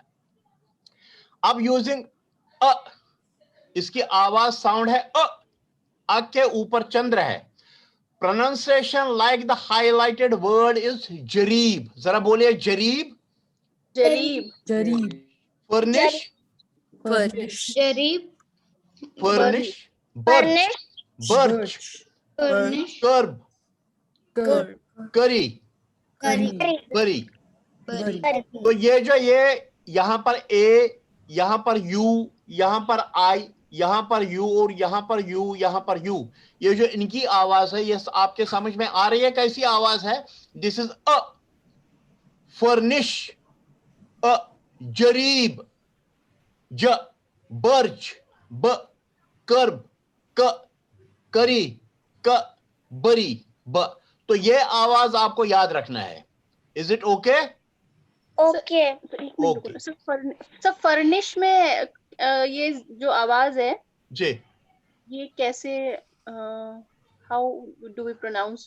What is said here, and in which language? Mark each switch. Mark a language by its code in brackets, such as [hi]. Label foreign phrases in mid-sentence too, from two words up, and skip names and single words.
[hi] अब [en] using a, [hi] इसकी आवाज साउंड है अ के ऊपर चंद्र है। [en] pronunciation like the highlighted word is Jarib. [hi] जरा बोलिए जरीब। जरीब। जरीब। फर्निश। [en] Furnish. Jarib. furnish, birch, birch, Furnish. curb, Curb. curry, Curry. curry. Curry. [hi] तो ये जो ये यहाँ पर ए, यहाँ पर यू, यहाँ पर आई, यहाँ पर यू और यहाँ पर यू, यहाँ पर यू, ये जो इनकी आवाज है ये आपके समझ में आ रही है कैसी आवाज है? [en] This is a furnish, a jarib, j birch, b curb, c curry, c berry, b. [hi] तो ये आवाज आपको याद रखना है। [en] is it okay? Okay. Okay. [hi] सर फर्निश में ये जो आवाज है जी, ये कैसे [en] how do we pronounce